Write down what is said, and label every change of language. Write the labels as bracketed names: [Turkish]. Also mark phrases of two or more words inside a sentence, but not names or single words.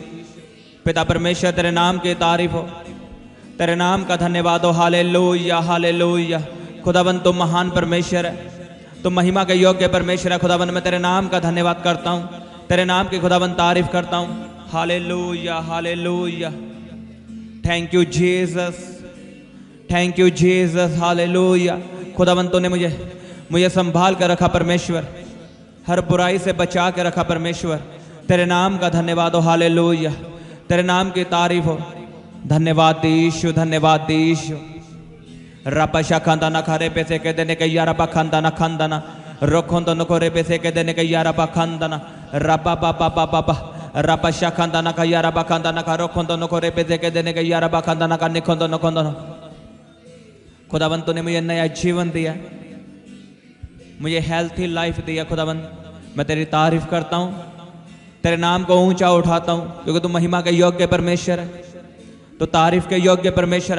[Hindi] पिता परमेश्वर तेरे नाम की तारीफ हो, तेरे नाम का धन्यवाद हो। हालेलुया हालेलुया। खुदावन तुम महान परमेश्वर है, तुम महिमा के योग्य परमेश्वर है। खुदावन मैं तेरे नाम का धन्यवाद करता हूँ, तेरे नाम की खुदावन तारीफ करता हूँ। हालेलुया हालेलुया। [English] Thank you Jesus, thank you Jesus. [Hindi] हालेलुया। खुदावन तूने मुझे संभाल कर रखा परमेश्वर, हर बुराई से बचा के रखा परमेश्वर। तेरे नाम का धन्यवाद हो। हालेलुया। तेरे नाम की तारीफ हो। धन्यवाद यीशु, धन्यवाद यीशु। रपशा खंदा न खरे पैसे के देने के यारा पा खंदा न खंदना रोखों तो नखोरे पैसे के देने के यारा पा खंदना रपा पापा पापा पा रपशा खंदा न का यारा पा खंदा न का रोखों तो नखोरे पैसे के देने के यारा पा खंदा न का निखों तो नखों तो। खुदावन तूने मुझे नया जीवन दिया, मुझे [English] healthy life [Hindi] दिया। खुदावन मैं तेरी तारीफ करता हूँ, तेरे नाम को ऊंचा उठाता हूँ, क्योंकि तू महिमा के योग्य परमेश्वर है, तो तारीफ के योग्य परमेश्वर है।